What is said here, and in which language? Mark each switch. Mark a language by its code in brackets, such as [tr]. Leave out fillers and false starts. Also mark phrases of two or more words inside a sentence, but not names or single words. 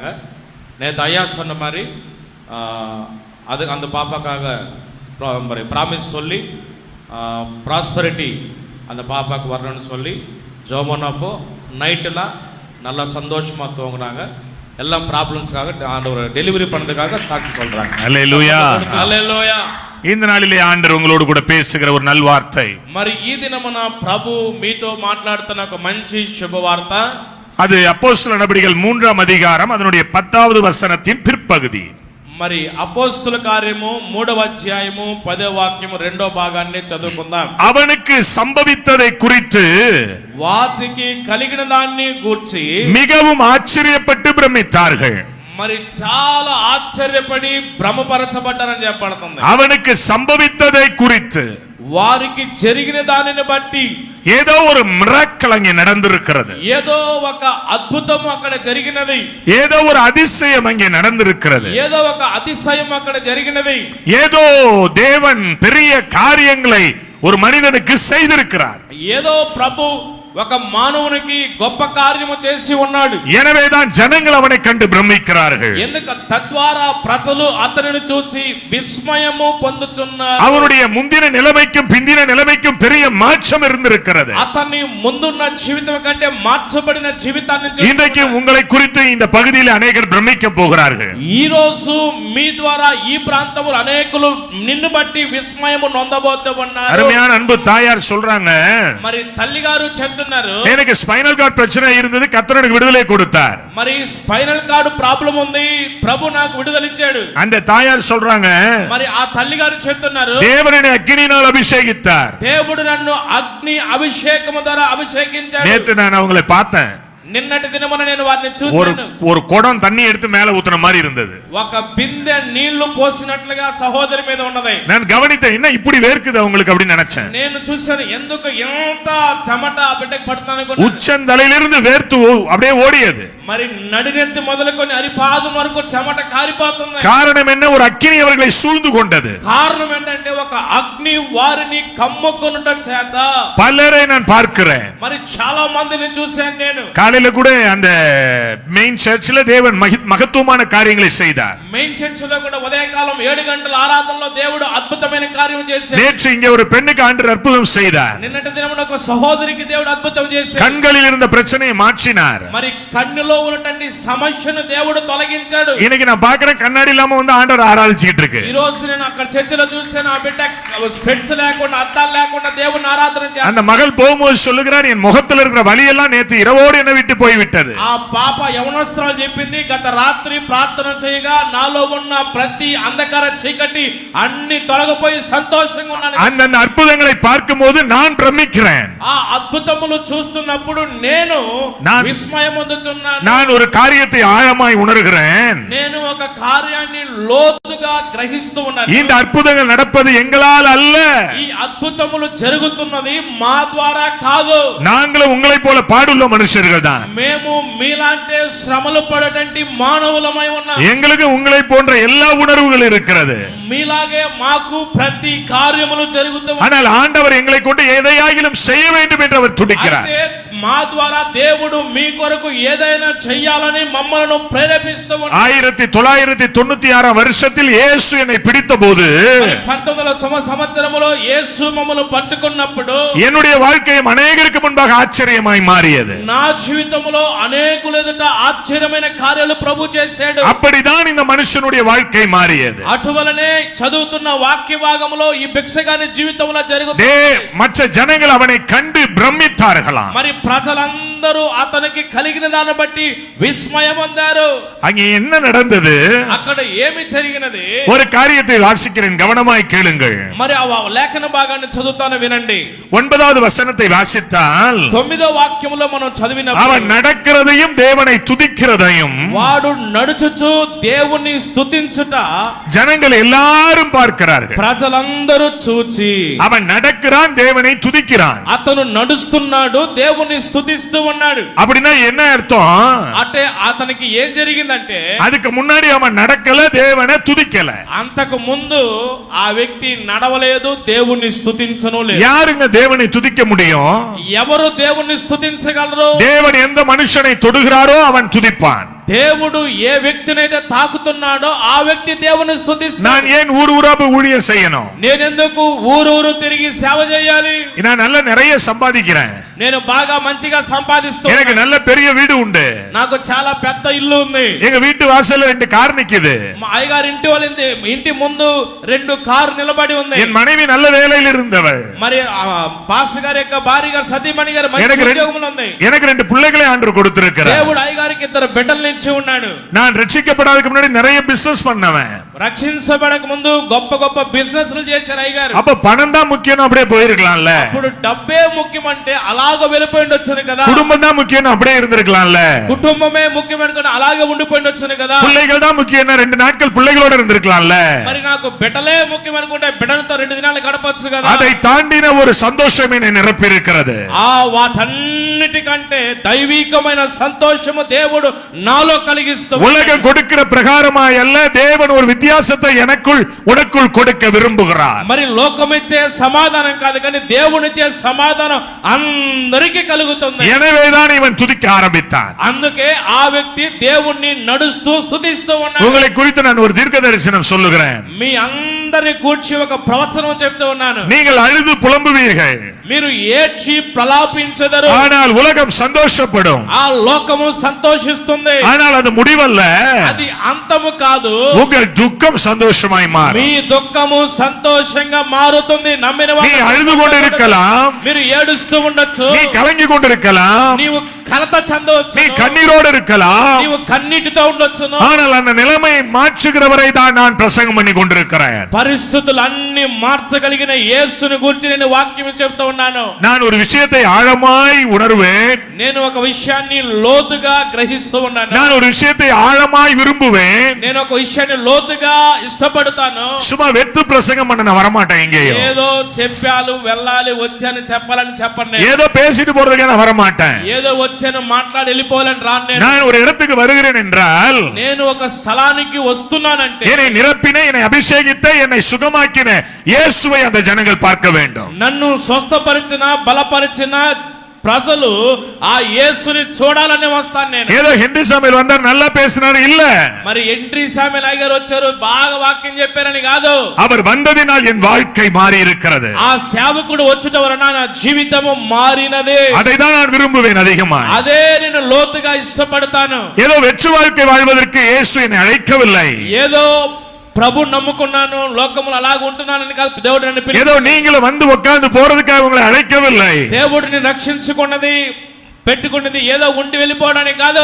[ta] நேற்று ஐயா சொன்ன மாதிரி அது அந்த பாப்பாக்காக ப்ராமிஸ் சொல்லி ப்ராஸ்பரிட்டி அந்த பாப்பாவுக்கு வரணும்னு சொல்லி ஜோமனப்போ நைட்டுலாம் நல்லா சந்தோஷமாக தூங்குறாங்க. எல்லாம் ப்ராப்ளம்ஸ்க்காக ஆண்டவர் டெலிவரி பண்ணதுக்காக சாட்சி சொல்றாங்க. அல்லேலூயா, அல்லேலூயா. இந்த நாளிலே ஆண்டவர் உங்களோடு கூட பேசுகிற ஒரு நல்வார்த்தை. [te] మరి ఈ దినమున ప్రభు మీతో మాట్లాడుతున్న ఒక మంచి శుభవార్త. [ta] அது அப்போஸ்தலர் நடபடிகள் 3ஆம் அதிகாரம் அதனுடைய 10வது வசனத்தின் பிற்பகுதி. [te] మరి అపోస్తుల కార్యము 3వ అధ్యాయము 10వ వాక్యము 2వ భాగాన్ని చదువుకుందాం. [ta] அவனுக்கு சம்பவித்ததை குறித்து [te] వాటికి కలిగిన దాన్ని గూర్చి [ta] மிகவும் ఆశ్చర్యపட்டு பிரமித்தார்கள். [te] మరి చాలా ఆశ్చర్యపడి భ్రమపరచబడ్డారని చెప్పబడుతుంది. [ta] அவனுக்கு சம்பவித்ததை குறித்து [te] వారికి జరిగిన దానిని బట్టి [ta] ஏதோ ஒரு மிராக்கிள் அங்கே நடந்திருக்கிறது. [te] ఏదో ఒక అద్భుతం అక్కడ జరిగినది. [ta] ஏதோ ஒரு அதிசயம் அங்கே நடந்திருக்கிறது. [te] ఏదో ఒక అతిశయం అక్కడ జరిగినది. [ta] ஏதோ தேவன் பெரிய காரியங்களை ஒரு மனிதனுக்கு செய்திருக்கிறார். [te] ఏదో ప్రభు ఒక మానవునికి గొప్ప కార్యము చేసి ఉన్నాడు. [ta] எனவேதான் ஜனங்கள் அவனை கண்டு பிரமிக்கிறார்கள். [te] ఎందుకు తద్వారా ప్రజలు అతనిని చూసి విస్మయము పొందుచున్నారు. [ta] அவனுடைய முந்தின நிலைமைக்கும் பிந்தின நிலைமைக்கும் பெரிய மாற்றம் இருந்திருக்கிறது. [te] అతని ముందున్న జీవితం కంటే మార్చబడిన జీవితాన్ని చూసి [ta] இன்றைக்கு உங்களை குறித்து இந்த பகுதியில் அநேகர் பிரமிக்க போகிறார்கள். [te] ఈ రోజు మీ ద్వారా ఈ ప్రాంతములో అనేకులు నిన్ను బట్టి విస్మయము నొందబోతూ ఉన్నారు. [ta] அருமையான அன்பு தாயார் சொல்றாங்க, [te] మరి తల్లి గారు చెప్తున్నారు, [ta] எனக்கு [en] spinal cord [ta] பிரச்சனை இருந்தது, கர்த்தர் எனக்கு விடுதலை கொடுத்தார். [te] మరి [en] spinal cord problem [te] ఉంది, ప్రభు నాకు విడుదల ఇచ్చాడు. [ta] அந்த தாயார் சொல்றாங்க, [te] మరి ఆ తల్లి గారు చెప్తున్నారు, [ta] தேவனை அக்கினியினால் அபிஷேகித்தார். [te] దేవుడు నన్ను అగ్ని అభిషేకము ద్వారా అభిషేకించాడు. [ta] நேற்று நான் அவங்களை பார்த்தேன். [te] నిన్నటి దినమున నేను వారిని [ta] ஒரு [te] చూశాను. [ta] ஒரு குடம் தண்ணி எடுத்து மேல ஊத்துன மாதிரி இருந்தது. [te] ఒక బిందె నీళ్లు పోసినట్లుగా సహోదరి మీద ఉన్నది. [ta] நான் కవనితే என்ன இப்படி వేర్க்குது அவங்களுக்கு அப்படி நினைச்சேன். [te] నేను చూశాను, ఎందుకు ఎంత చెమట ఆ బిడ్డకు పడుతుందనుకున్నాను. [ta] உச்சந்தலையிலிருந்து வேர்த்து அப்படியே ஓடியது. [te] మరి నడినెత్తి మొదలుకొని అరిపాదం వరకు చెమట కారిపోతుంది. [ta] காரணம் என்ன? ஒரு அக்கினி அவர்களை சூழ்ந்து கொண்டது. [te] కారణం ఏంటంటే ఒక అగ్ని వారిని కమ్ముకొనుట చేత [ta] பலரை நான் பார்க்கிறேன். [te] మరి చాలా మందిని చూశాను నేను. [ta] காலையில கூட அந்த [en] main church [ta] தேவன் மகத்துவமான காரியங்களை செய்தார். [en] main church [te] లో కూడా ఉదయకాలం 7 గంటల ఆరాధనలో దేవుడు అద్భుతమైన కార్యం చేశాడు. [ta] நேற்று இங்கே ஒரு பெண்ணுக்கு ஆண்டவர் அற்புதம் செய்தார். [te] నిన్నటి దినమున ఒక సహోదరికి దేవుడు అద్భుతం చేశాడు. [ta] கண்களில் இருந்த பிரச்சனையை மாற்றினார். [te] మరి కన్నులో ఉన్నటువంటి సమస్యను దేవుడు తొలగించాడు. [ta] இன்னைக்கு நான் பார்க்கிறேன், கண்ணாடி இல்லாம வந்து ஆண்டவர் ஆராதிச்சிட்டு இருக்கு. [te] ఈ రోజు నేను అక్కడ చర్చిలో చూశాను, ఆ బిడ్డ స్పెట్స్ లేకుండా అద్దాలు లేకుండా దేవుని ఆరాధన చేస్తాడు. [ta] அந்த மகள் போகும்போது சொல்லுகிறார், என் முகத்தில் இருக்கிற வலியெல்லாம் நேற்று இரவோடு என்ன விட்டு போய்விட்டது. [te] ఆ పాప యవనస్తురాలు చెప్పింది, గత రాత్రి ప్రార్థన చేయగా నాలో ఉన్న ప్రతి అంధకార చీకటి అన్ని తొలగిపోయి సంతోషంగా ఉన్నాను. [ta] அந்த అద్భుతங்களை பார்க்கும்போது நான் பிரமிக்கிறேன். [te] ఆ అద్భుతములు చూస్తున్నప్పుడు నేను విస్మయం పొందుచున్నాను. [ta] நான் ஒரு காரியத்தை ஆழமாய் உணர்கிறேன். [te] నేను ఒక కార్యాన్ని లోతుగా గ్రహిస్తూ ఉన్నాను. [ta] இந்த அற்புதங்கள் நடப்பது எங்களால் அல்ல. [te] ఈ అద్భుతములు జరుగుతున్నది మా ద్వారా కాదు. [ta] நாங்களும் உங்களைப் போல பாடுள்ள மனுஷர்கள் தான். [te] మేము మీలాంటి శ్రమలు పడేటువంటి మానవులమై ఉన్నాం. [ta] எங்களுக்கு உங்களைப் போன்ற எல்லா உணர்வுகள் இருக்கிறது. [te] మీలాగే మాకు ప్రతి కార్యములు జరుగుతాయి. [ta] ஆனால் ஆண்டவர் எங்களை கொண்டு எதையாகிலும் செய்ய வேண்டும் என்று அவர் துடிக்கிறார். [te] మా ద్వారా దేవుడు మీ కొరకు ఏదైనా చెయ్యాలని మమ్మల్ని ప్రేరేపిస్తూ ఉన్నాడు. [ta] 1996 வருஷத்தில் இயேசு என்னை பிடித்தபோது [te] 1900 సంవత్సరములో యేసు మమ్మల్ని పట్టుకున్నప్పుడు [ta] என்னுடைய வாழ்க்கையும் அநேகருக்கு முன்பாக ஆச்சரியமாய் மாறியது. [te] నా జీవితంలో అనేకుల ఎదుట ఆశ్చర్యమైన కార్యాలు ప్రభు చేశాడు. [ta] அப்படிதான் இந்த మనుషனுடைய வாழ்க்கை மாறியது. [te] అటువలనే చదువుతున్న వాక్య భాగంలో ఈ భిక్షగాని జీవితంలో జరుగుతుంది. [ta] மற்ற ஜனங்கள் அவனை கண்டு பிரமித்தார்களாம். [te] మరి ప్రజలందరూ అతనికి కలిగిన దాన్ని బట్టి విస్మయం పొందారు. [ta] அங்கே என்ன நடந்தது? [te] అక్కడ ఏమి జరిగినది? [ta] ஒரு காரியத்தை வாசிக்கிறேன், கவனமாய் கேளுங்கள். [te] మరి ఆ లేఖన భాగాన్ని చదువుతాను, వినండి. [ta] 9வது வசனத்தை வாசித்தால் [te] 9వ వాక్యములో మనం చదివినప్పుడు [ta] அவன் நடக்கிறதையும் தேவனை துதிக்கிறதையும் [te] వాడు నడుచుచు దేవుని స్తుతించుట [ta] ஜனங்கள் எல்லாரும் பார்க்கிறார்கள். [te] ప్రజలందరూ చూచి [ta] அவன் நடக்கிறான், தேவனை துதிக்கிறான். [te] అతను నడుస్తున్నాడు, దేవుని స్తుతిస్తూ ఉన్నాడు. [ta] அப்படின்னா என்ன அர்த்தம்? [te] అంటే అతనికి ఏం జరిగిందంటే [ta] அதுக்கு முன்னாடி அவன் நடக்கல, தேவனை துதிக்கல. [te] అంతకు ముందు ఆ వ్యక్తి నడవలేదు, దేవుణ్ణి స్తుతించను లేదు. [ta] யாருங்க தேவனை துதிக்க முடியும்? [te] ఎవరు దేవుణ్ణి స్తుతించగలరు? [ta] தேவன் எந்த மனுஷனை தொடுகிறாரோ அவன் துதிப்பான். [te] దేవుడు ఏ వ్యక్తినైతే తాకుతున్నాడో ఆ వ్యక్తి దేవుని స్తుతిస్తాడు. [ta] நான் ஏன் ஊர் ஊரா போய் ஊழியம் செய்யணும்? [te] నేను ఎందుకు ఊరూరు తిరిగి సేవ చేయాలి? [ta] நான் நல்ல நிறைய சம்பாதிக்கிறேன், [te] నేను బాగా మంచిగా సంపాదిస్తున్నాను, [ta] எனக்கு நல்ல பெரிய வீடு உண்டு, [te] నాకు చాలా పెద్ద ఇల్లు ఉంది, [ta] எங்க வீட்டு வாசல்ல 2 கார் நிக்குது, [te] మా అయ్యగారి ఇంటి ముందు 2 కార్లు నిలబడి ఉంది, [ta] என் மனைவி நல்ல வேலையில் இருந்தவள், [te] మరి పాస్టర్ గారి యొక్క భార్య గారు సతీమణి గారు మంచి ఉద్యోగంలో ఉంది, [ta] எனக்கு 2 பிள்ளைகளை ஆண்டவர் கொடுத்திருக்கிறார். [te] దేవుడు అయ్యగారికి 2 బిడ్డల్ని ఇచ్చి ఉన్నాడు. [ta] நான் ரட்சிக்கப்படாததுக்கு முன்னாடி நிறைய பிசினஸ் பண்ணவன், [te] రక్షించబడక ముందు గొప్ప గొప్ప బిజినెస్లు చేశారు అయ్యగారు. [ta] அப்ப பணம் தான் முக்கியம், அப்படியே போயிருக்கலாம்ல. [te] ఇప్పుడు డబ్బే ముఖ్యమంటే అలాగ వెళ్ళిపోయి వచ్చాను కదా. [ta] குடும்பம் தான் முக்கியம், அப்படியே இருந்திருக்கலாம்ல. [te] కుటుంబమే ముఖ్యమనుకుని అలాగే ఉండిపోయి వచ్చాను కదా. [ta] பிள்ளைகள் தான் முக்கியம், 2 நாட்கள் பிள்ளைகளோட இருந்திருக்கலாம்ல. [te] మరి నాకు బిడ్డలే ముఖ్యమనుకుంటే బిడ్డలతో 2 దినాలు గడపొచ్చు కదా. [ta] அதை தாண்டின ஒரு சந்தோஷம் என்னை நிரப்பி இருக்கிறது. [te] ఆ వాటన్నిటికంటే దైవికమైన సంతోషము దేవుడు నాలో కలిగిస్తూ [ta] உலகம் கொடுக்கிற பிரகாரமாய் அல்ல, தேவன் ஒரு வித்தியாசத்தை எனக்குள் உனக்குள் கொடுக்க விரும்புகிறார். [te] మరి లోకమిచ్చే సమాధానం కాదు కానీ దేవునిచ్చే సమాధానం అందరికీ కలుగుతుంది. [ta] எனவேதான் இவன் துதிக்க ஆரம்பித்தான். [te] అందుకే ఆ వ్యక్తి దేవుణ్ణి నడుస్తూ స్తుతిస్తూ ఉన్నాడు. [ta] உங்களை குறித்து நான் ஒரு தீர்க்க தரிசனம் சொல்லுகிறேன். [te] మీ అందరి కూర్చి ఒక ప్రవచనం చెప్తూ ఉన్నాను. [ta] நீங்கள் அழுது புலம்புவீர்கள், [te] మీరు ఏడ్చి ప్రలాపించెదరు, [ta] ஆனால் உலகம் சந்தோஷப்படும். [te] ఆ లోకము సంతోషిస్తుంది, [ta] ஆனால் அது முடிவல்ல, [te] అది అంతము కాదు. [ta] உங்கள் துக்கம் சந்தோஷமாய் மாறும். [te] మీ దుఃఖము సంతోషంగా మారుతుంది. నమ్మిన [ta] நீ அழுது கொண்டிருக்கலாம், [te] మీరు ఏడుస్తూ ఉండొచ్చు, [ta] நீ கலங்கி கொண்டிருக்கலாம், [te] నీవు కలత చెందవచ్చు, [ta] நீ కన్నీரோடு இருக்கலாம், [te] నీవు కన్నీటితో ఉండొచ్చును. [ta] ஆனால் அந்த நிலைமையை மாற்றுகிறவரை தான் நான் பிரசங்கம் பண்ணி கொண்டிருக்கிறேன். [te] పరిస్థితులు అన్ని మార్చగలిగిన యేసుని గురించి నేను వాక్యం చెప్తూ ఉన్నాను. [ta] நான் ஒரு விஷயத்தை ஆழமாய் உணர்வேன், [te] నేను ఒక విషయాన్ని లోతుగా గ్రహిస్తూ ఉన్నాను. [ta] நான் ஒரு விஷயத்தை ஆழமாய் விரும்புவேன். [te] నేను ఒక విషయాన్ని లోతుగా ఇష్టపడతాను. [ta] சும்மா வெத்து பிரசங்கம் பண்ண நான் வரமாட்டேன். எங்கேயோ [te] ఏదో చెప్పాలి వెళ్ళాలి వచ్చాను చెప్పాలని చెప్పండి, [ta] ஏதோ பேசிட்டு போறதுக்கு நான் வரமாட்டேன். [te] ఏదో వచ్చాను మాట్లాడి వెళ్ళిపోవాలని రాను. [ta] நான் ஒரு இடத்துக்கு வருகிறேன் என்றால், [te] నేను ఒక స్థలానికి వస్తున్నానంటే [ta] என்னை நிரப்பின, என்னை அபிஷேகித்த, என்னை சுகமாக்கின இயேசுவை அந்த ஜனங்கள் பார்க்க வேண்டும். [te] నన్ను స్వస్థపరిచిన బలపరిచిన ప్రజలు ఆ యేసుని చూడాలని వస్తాను నేను. [ta] ஏதோ ஹென்றி சாமியல் வந்தார், நல்லா பேசினார் இல்ல, [te] మరి ఎంట్రీ సామెల్ గారు వచ్చారు బాగా వాక్యం చెప్పారని కాదు. [ta] அவர் வந்ததினால் என் வாழ்க்கை மாறி இருக்கிறது. [te] ఆ సేవకుడు వచ్చుట వలన నా జీవితము మారినదే. [ta] அதை தான் நான் விரும்புவேன் அதிகமா. [te] అదే నేను లోతుగా ఇష్టపడతాను. [ta] ஏதோ வெற்று வாழ்க்கை வாழ்வதற்கு இயேசு என்னை அழைக்கவில்லை. [te] ఏదో ప్రభు నమ్ముకున్నాను లోకములు అలాగ ఉంటున్నానని కాదు, దేవుడు నన్ను పిలిచాడు. [ta] ஏதோ நீங்களும் வந்து உட்கார்ந்து போறதுக்காக உங்களை அழைக்கவில்லை. [te] దేవుడిని రక్షించుకున్నది పెట్టుకున్నది ఏదో ఉండి వెళ్ళిపోవడానికి కాదు.